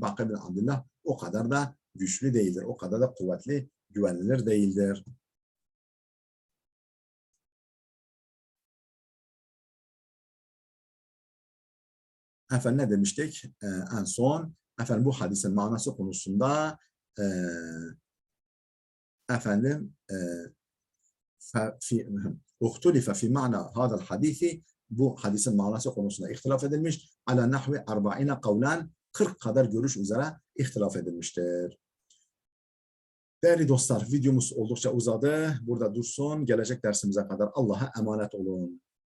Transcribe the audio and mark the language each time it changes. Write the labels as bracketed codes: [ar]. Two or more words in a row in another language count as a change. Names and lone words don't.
[tr] Ma'qil ibn Abdullah o kadar da güçlü değildir. O kadar da kuvvetli, güvenilir değildir. Efendim ne demiştik? En son bu hadisin manası konusunda [ar] اختلف في معنى هذا الحديث, [tr] bu hadisin manası konusunda ihtilaf edilmiş. [ar] على نحو 40 قولا, [tr] 40 kadar görüş üzere ihtilaf edilmiştir. Değerli dostlar, videomuz oldukça uzadı. Burada dursun. Gelecek dersimize kadar Allah'a emanet olun.